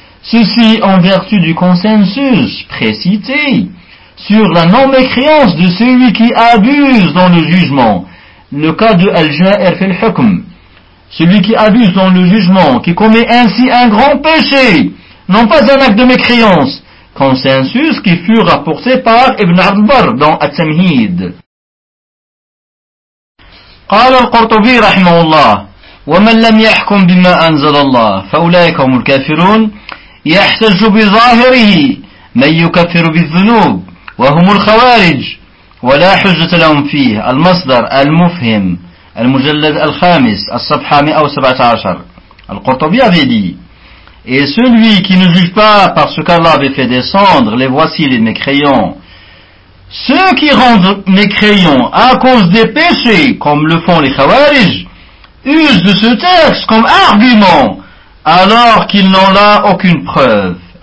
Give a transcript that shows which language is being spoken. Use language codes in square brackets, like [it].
[fr] Ceci en vertu du consensus précité sur la non-mécréance de celui qui abuse dans le jugement. Le cas de al-ja'ir fil hukm. Celui qui abuse dans le jugement, qui commet ainsi un grand péché, non pas un acte de mécréance. Consensus qui fut rapporté par Ibn Abbar dans At-Tamhid. [ar] قال القرطبي رحمه الله ومن لم يحكم بما أنزل الله فأولئك هم الكافرون. يحتج بظاهره من يكفر بالذنوب وهم الخوارج ولا حجة لهم فيه. المصدر المفهم المجلد الخامس الصفحة 117. [fr] القرطبي avait dit: Et celui qui ne juge pas par ce qu'Allah avait fait descendre, les voici les mécréants. Ceux qui rendent mécréants à cause des péchés, comme le font les Khawarij, usent de ce texte comme argument, alors qu'ils n'ont là aucune preuve.